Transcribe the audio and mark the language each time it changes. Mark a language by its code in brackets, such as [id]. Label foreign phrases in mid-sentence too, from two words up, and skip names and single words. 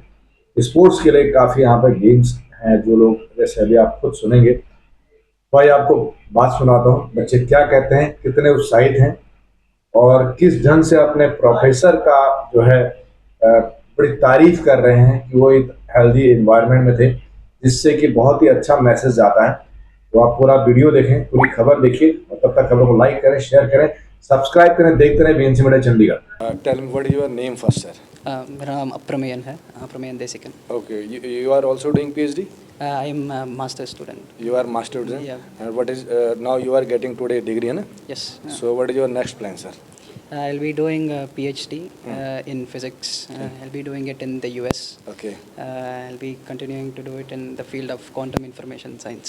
[hi] स्पोर्ट्स के लिए काफ़ी यहाँ पर गेम्स हैं। जो लोग, जैसे अभी आप खुद सुनेंगे, भाई आपको बात सुनाता हूँ बच्चे क्या कहते हैं, कितने उत्साहित हैं और किस ढंग से अपने प्रोफेसर का जो है बड़ी तारीफ कर रहे हैं कि वो एक [en] healthy environment [hi] में थे, जिससे कि बहुत ही अच्छा मैसेज जाता है। तो आप पूरा वीडियो देखें, पूरी खबर देखिए और तब तक खबर को लाइक करें, शेयर करें, सब्सक्राइब करें। देखते रहें बीएनसी मीडिया चंडीगढ़। [en] Tell me, what is your name first, sir? [hi] मेरा नाम अप्रमेयन है, अप्रमेयन देसिकन। [en] Okay, you are also doing PhD? I am master student. You are master student? Yeah. And what is, now you are getting today degree, na? Yes. So what is your next plan, sir? I'll be doing a PhD in physics. I'll be doing it in the US. Okay. I'll be continuing to do it in the field of quantum information science.